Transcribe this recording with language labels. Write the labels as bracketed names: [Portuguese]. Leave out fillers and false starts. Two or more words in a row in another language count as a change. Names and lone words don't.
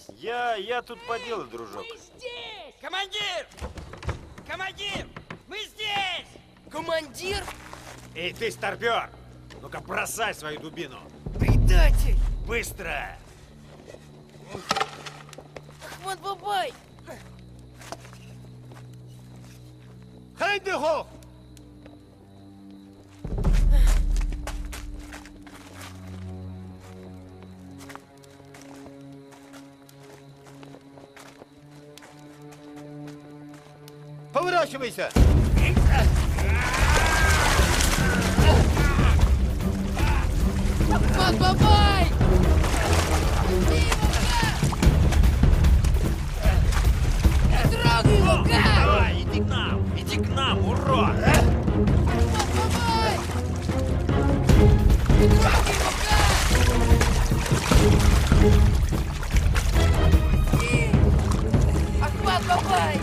[Russian] Я тут по делу, дружок. Командир! Командир! Мы здесь! Командир? Эй, ты, старпер! Ну-ка, бросай свою дубину! Предатель! Быстро! Ахмад Бабай! Хайдыхо! Поворачивайся! Ахмад Бабай! Не трогай его, как! Давай, иди к нам, урод! Бабай! Не трогай его, как! Ахмад Бабай!